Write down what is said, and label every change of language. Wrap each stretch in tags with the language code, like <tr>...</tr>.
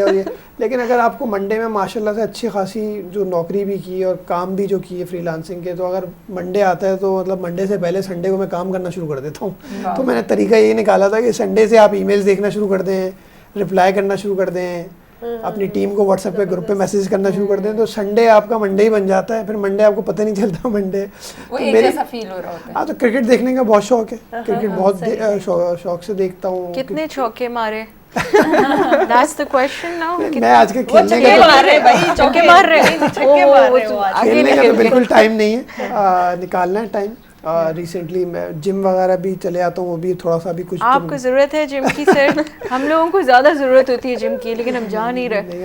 <ur>اور یہ لیکن اگر آپ کو منڈے میں ماشاء اللہ سے اچھی خاصی جو نوکری بھی کی اور کام بھی جو کیے فری لانسنگ کے, تو اگر منڈے آتا ہے تو مطلب منڈے سے پہلے سنڈے کو میں کام کرنا شروع کر دیتا ہوں. تو میں نے طریقہ یہ نکالا تھا کہ سنڈے سے آپ ای میلز دیکھنا شروع کر دیں, رپلائی کرنا شروع کر دیں, اپنی ٹیم کو واٹس ایپ پہ گروپ پہ میسیج کرنا شروع کر دیں, تو سنڈے آپ کا منڈے ہی بن جاتا ہے. پھر منڈے آپ کو پتہ نہیں چلتا منڈے. ہاں تو کرکٹ دیکھنے کا بہت شوق ہے, کرکٹ بہت شوق سے دیکھتا ہوں. کتنے چوکے مارے؟</ur> <en>That's the question now.</en> <ur>میں آج کے کھیلنے کا تو بالکل ٹائم نہیں ہے, نکالنا ہے ٹائم. ریسنٹلی میں جم وغیرہ بھی چلے آتا ہوں, وہ بھی تھوڑا سا بھی کچھ. آپ کو ضرورت ہے جم کی سر؟ ہم لوگوں کو زیادہ ضرورت ہوتی ہے جم کی, لیکن ہم جا نہیں رہے.</ur>